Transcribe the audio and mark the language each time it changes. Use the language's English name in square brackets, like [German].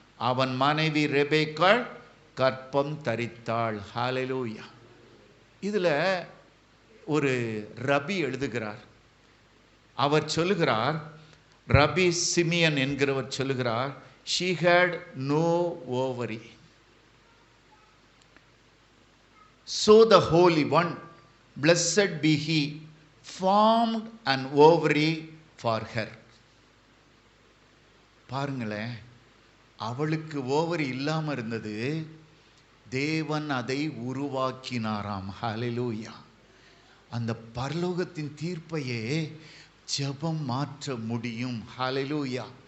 [Tamil] அவன் மனைவி ரெபேக்காள் கற்பம் தரித்தாள். ஹல்லேலூயா. இதில் ஒரு ரபி எழுதுகிறார். அவர் சொல்லுகிறார், ரபி சிமியன் என்கிறவர் சொல்லுகிறார், [English] she had no ovary. So the Holy One, blessed be He, formed an ovary for her. [Tamil] பாருங்களேன், அவளுக்கு ஓவரி இல்லாமல் இருந்தது, தேவன் அதை உருவாக்கினாராம். ஹல்லேலூயா. அந்த பரலோகத்தின் தீர்ப்பையே ஜெபம் மாற்ற முடியும். ஹல்லேலூயா.